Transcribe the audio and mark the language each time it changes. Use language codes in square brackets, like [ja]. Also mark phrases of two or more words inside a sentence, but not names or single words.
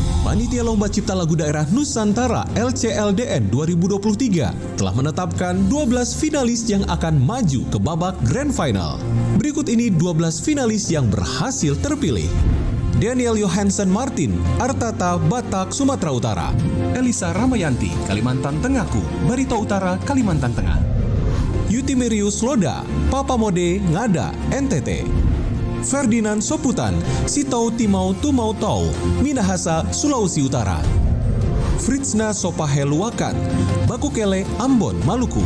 [id] Panitia Lomba Cipta Lagu Daerah Nusantara LCLDN 2023 telah menetapkan 12 finalis yang akan maju ke babak Grand Final. Berikut ini 12 finalis yang berhasil terpilih. Daniel Johansen Martin, Artata, Batak, Sumatera Utara. Elisa Ramayanti, Kalimantan Tengahku, Barito Utara, Kalimantan Tengah. Yutimerius Loda, Papamode, Ngada, NTT. Ferdinand Soputan, Sitau Timau Tumau Tau, Minahasa, Sulawesi Utara. Fritzna Sopaheluakan, Bakukele, Ambon, Maluku.